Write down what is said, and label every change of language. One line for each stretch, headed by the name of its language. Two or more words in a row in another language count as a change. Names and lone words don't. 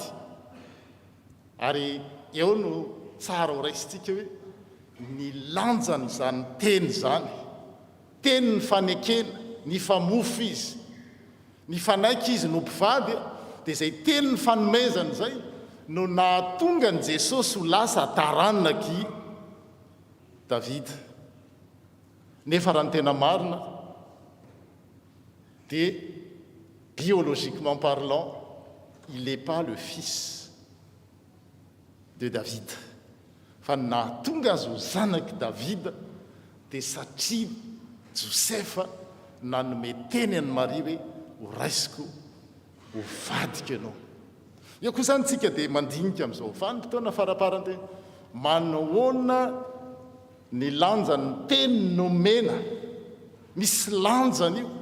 Malagasy: Ary eo no tsara ho raisitsika hoe ny lanjany zany teny zany, teny ny fanekena, ny famofo izy, ny fanaiky izy no mpivady, dia izay teny ny fanomezana zay no nahatonga ny Jesosy ho lasa taranaky Davida. Nefa raha ny tena marina dia
French: biologiquement parlant, il n'est pas le fils de David.
Malagasy: Fa nahatonga azy ho zanaky Davida dia satria Josefa nanome teny any Maria hoe ho raisiko ho vadiko ianao. Io koa zany tsika dia mandinika amin'izao vanim-potoana faraparantena, manahoana ny lanjany teny nomena, misy lanjany io.